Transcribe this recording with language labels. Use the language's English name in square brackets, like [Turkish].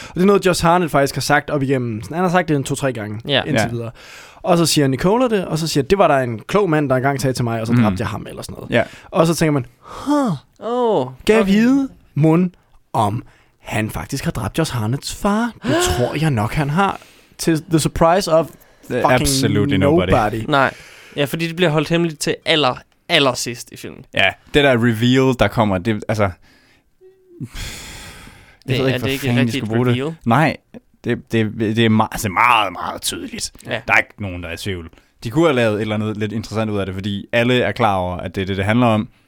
[Danish] Og det er noget, Joss Harnett faktisk har sagt op igennem. Han har sagt det 2-3 gange indtil videre. Og så siger Nicola det, og så siger, det var der en klog mand, der engang sagde til mig, og så dræbte jeg ham eller sådan noget. [English] Yeah. [Danish] Og så tænker man, gav vide mund om, han faktisk har dræbt Joss Harnetts far. Det tror jeg nok, han har. [English] Til the surprise of fucking absolutely nobody. [Danish] Nej. Ja, fordi det bliver holdt hemmeligt til aller sidst i filmen. Ja, det der reveal, der kommer, det er altså... Det er ikke rigtigt reveal. Nej, det er meget, altså meget, meget tydeligt. Ja. Der er ikke nogen, der er i tvivl. De kunne have lavet et eller andet lidt interessant ud af det, fordi alle er klar over, at det er det, det handler om.